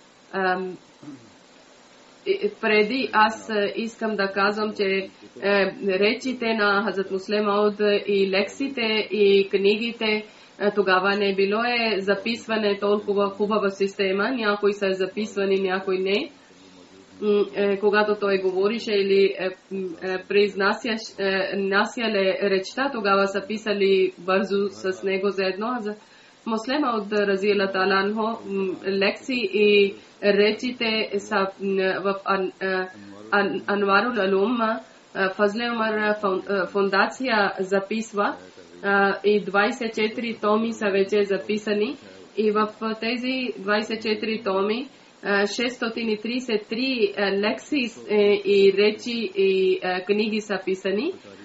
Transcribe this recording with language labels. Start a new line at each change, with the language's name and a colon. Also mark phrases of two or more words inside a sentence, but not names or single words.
Bulgarian: Преди аз искам да казвам, че речите на Хазрат Муслим Мауд и лекциите и книгите тогава не било записване толкова хубава система. Някои са записвани, някои не. Когато той говорише или произнасяле речта, тогава са писали бързо с него заедно. Муслим Мауд
Arabic: رضي الله تعالى عنه
Bulgarian: лекции и речите са в Анварул Алум, Фазле Умар фундация записва и 24 томи са вече записани и в тези 24 томи 633 лекции и речи и книги са писани.